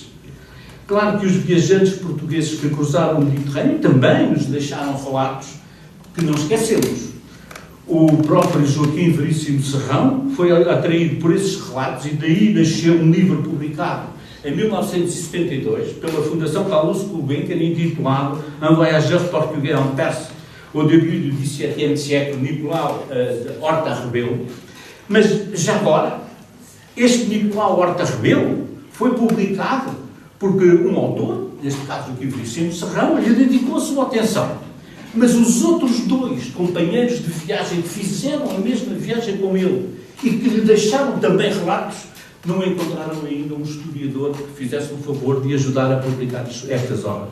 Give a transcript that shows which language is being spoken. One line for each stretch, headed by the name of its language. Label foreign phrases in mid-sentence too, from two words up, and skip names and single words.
Portuguese: Claro que os viajantes portugueses que cruzaram o Mediterrâneo também nos deixaram relatos que não esquecemos. O próprio Joaquim Veríssimo Serrão foi atraído por esses relatos e daí nasceu um livro publicado em 1972 pela Fundação Carlos Gulbenkian intitulado Un voyageur portugais en Perse au début du XVIIe siècle, Nicolau Horta Rebelo. Mas já agora, este Nicolau Horta Rebelo foi publicado porque um autor, neste caso o Veríssimo Serrão, lhe dedicou a sua atenção. Mas os outros dois companheiros de viagem que fizeram a mesma viagem com ele e que lhe deixaram também relatos, não encontraram ainda um historiador que fizesse o favor de ajudar a publicar estas obras.